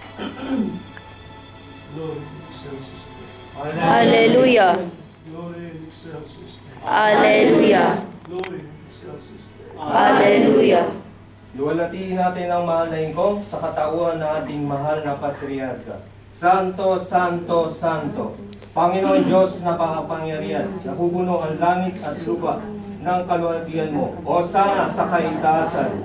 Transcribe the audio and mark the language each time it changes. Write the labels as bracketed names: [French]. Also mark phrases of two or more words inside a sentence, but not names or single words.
[Latin] Glory in excelsis Deo. Hallelujah. Glory in excelsis Deo. Hallelujah. Glory in excelsis Deo. Hallelujah. [Filipino] Luwalhatiin natin ang mahal na ingkong sa katauhan ng ating mahal na Patriarka. Santo, Santo, Santo, Panginoon Diyos na makapangyarihan, napupuno ang langit at lupa ng kaluwalhatian mo. Hosana sa kaitaasan.